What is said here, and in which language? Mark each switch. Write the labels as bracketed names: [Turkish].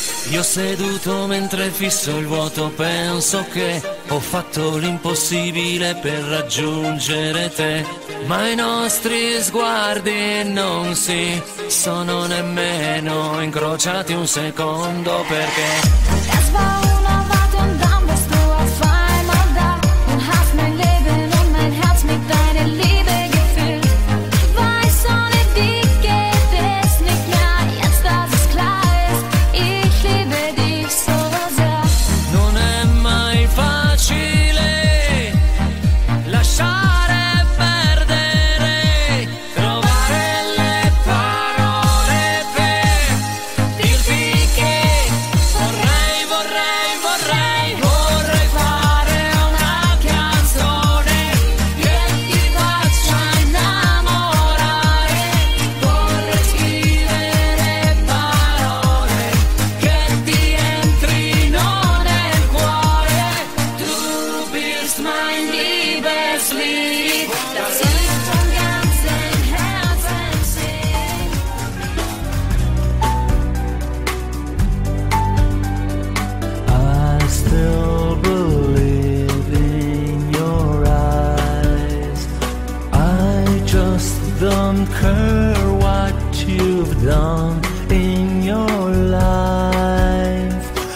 [Italian] Io seduto mentre fisso il vuoto penso che ho fatto l'impossibile per raggiungere te, ma i nostri sguardi non si sono nemmeno incrociati un secondo perché [German] Es war unerwartet und dann bist du auf einmal da und hast mein Leben und mein Herz mit deiner Liebe gefüllt. Ich weiß, ohne dich geht es nicht mehr, jetzt dass es klar ist, ich liebe dich so sehr. [Italian] non è mai facile lasciare perdere, trovare le parole per dirti che vorrei, vorrei, vorrei, vorrei fare una canzone che ti faccia innamorare, vorrei scrivere parole che ti entrino nel cuore. [German] Du bist mein Liebeslied, das Ich von ganzem Herzen sing. [English] I still believe in your eyes. I just don't care what you've done in your life.